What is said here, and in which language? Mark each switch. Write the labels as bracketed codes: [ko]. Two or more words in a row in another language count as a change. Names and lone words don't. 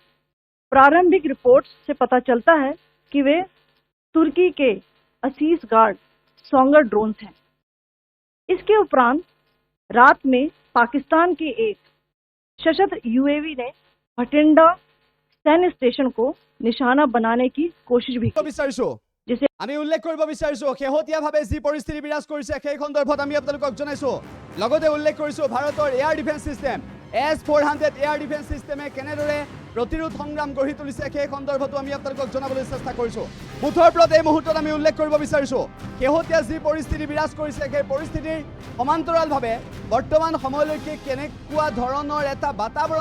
[hi] प्रारंभिक रिपोर्ट्स से पता चलता है कि वे तुर्की के असीस गार्ड सोंगर ड्रोन्स हैं। इसके उपरांत रात में पाकिस्तान के एक सशस्त्र यूएवी ने भटिंडा सैन्य स्टेशन को निशाना बनाने की कोशिश भी की। [as] जिसे আমি উল্লেখ কৰিব বিচাৰিছোঁ শেহতীয়াভাৱে যি পৰিস্থিতি বিৰাজ কৰিছে সেই সন্দৰ্ভত আমি আপোনালোকক জনাইছোঁ লগতে উল্লেখ কৰিছোঁ ভাৰতৰ [en] air defense system S-400 air defense [as] সিস্টেমে কেনেদৰে প্ৰতিৰোধ সংগ্ৰাম গঢ়ি তুলিছে সেই সন্দৰ্ভতো আমি আপোনালোকক জনাবলৈ চেষ্টা কৰিছোঁ মুঠৰ ওপৰত এই মুহূৰ্তত আমি উল্লেখ কৰিব বিচাৰিছোঁ শেহতীয়া যি পৰিস্থিতি বিৰাজ কৰিছে সেই পৰিস্থিতিৰ সমান্তৰালভাৱে বৰ্তমান সময়লৈকে কেনেকুৱা ধৰণৰ এটা বাতাবৰণ